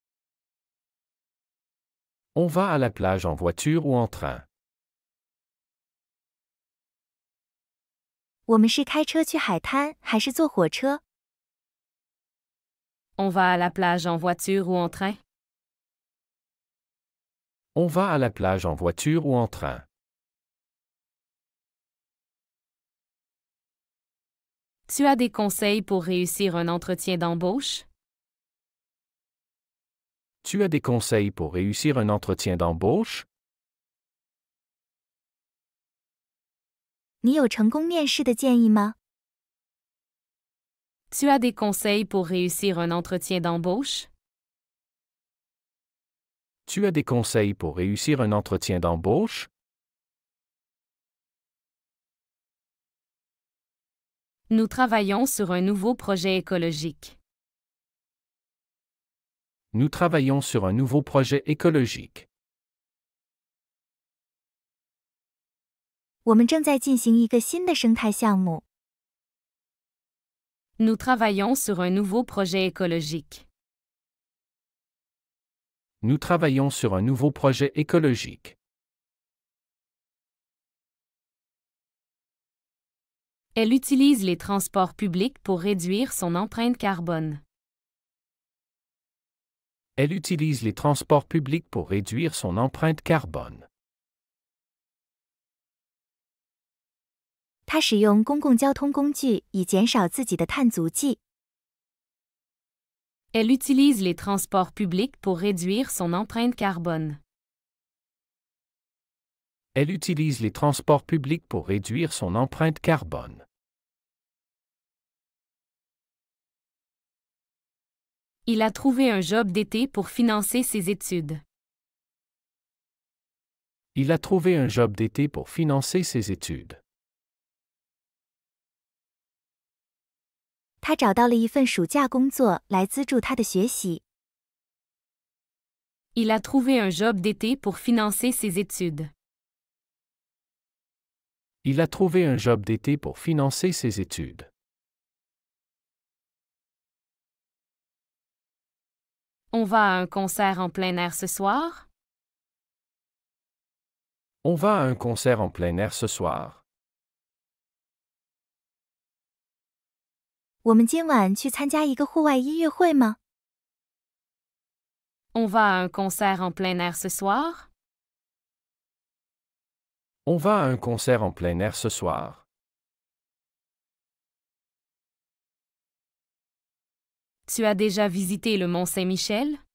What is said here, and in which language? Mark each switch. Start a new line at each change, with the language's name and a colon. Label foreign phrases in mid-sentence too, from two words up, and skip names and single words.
French: On va à la plage en voiture ou en train.
Chinese: 我们是开车去海滩还是坐火车？
French: On va à la plage en voiture ou en train? On va à la plage en voiture ou en train. Tu as des conseils pour réussir un entretien d'embauche? Tu as des conseils pour réussir un entretien d'embauche?
Chinese: 你有成功面试的建议吗？
French: Tu as des conseils pour réussir un entretien d'embauche? Tu as des conseils pour réussir un entretien d'embauche? Nous travaillons sur un nouveau projet écologique. Nous travaillons sur un nouveau projet écologique.
Chinese: 我们正在进行一个新的生态项目。
French: Nous travaillons sur un nouveau projet écologique. Nous travaillons sur un nouveau projet écologique. Elle utilise les transports publics pour réduire son empreinte carbone. Elle utilise les transports publics pour réduire son empreinte carbone.
Chinese: 他使用公共交通工具以减少自己的碳足迹。
French: Elle utilise les transports publics pour réduire son empreinte carbone. Elle utilise les transports publics pour réduire son empreinte carbone. Il a trouvé un job d'été pour financer ses études. Il a trouvé un job d'été pour financer ses études.
Chinese: 他找到了一份暑假工作来资助他的学习。
French: Il a trouvé un job d'été pour financer ses études. Il a trouvé un job d'été pour financer ses études. On va à un concert en plein air ce soir? On va à un concert en plein air ce soir.
Chinese: 我们今晚去参加一个户外音乐会吗？
French: On va à un concert en plein air ce soir? On va à un concert en plein air ce soir. Tu as déjà visité le Mont Saint-Michel?